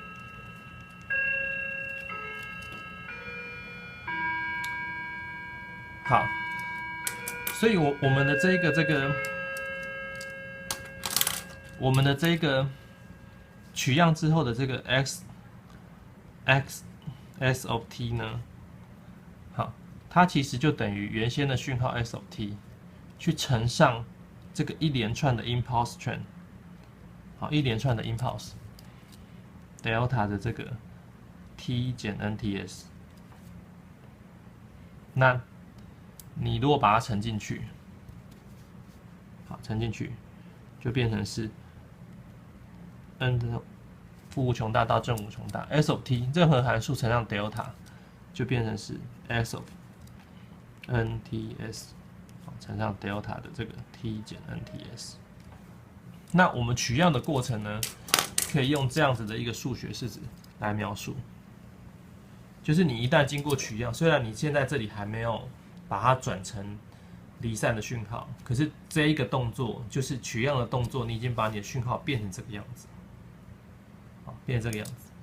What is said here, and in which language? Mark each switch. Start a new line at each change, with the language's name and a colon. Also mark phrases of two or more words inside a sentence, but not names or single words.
Chinese: 好，所以我們的我們的這個取樣之後的這個
English: S of t
Chinese: 呢，好，它其實就等於原先的訊號 S of t 去乘上這個一連串的
English: impulse train，
Chinese: 好，一連串的
English: impulse delta
Chinese: 的這個 t 減 nts。那你如果把它乘進去，好，乘進去就變成是 n 的負無窮大到正無窮大
English: S of t
Chinese: 任何函數乘上 delta 就變成是
English: S of nts
Chinese: 乘上 delta 的這個 t 減 nts。那我們取樣的過程呢，可以用這樣子的一個數學式子來描述，就是你一旦經過取樣，雖然你現在這裡還沒有把它轉成離散的訊號，可是這一個動作就是取樣的動作，你已經把你的訊號變成這個樣子，好，變成這個樣子。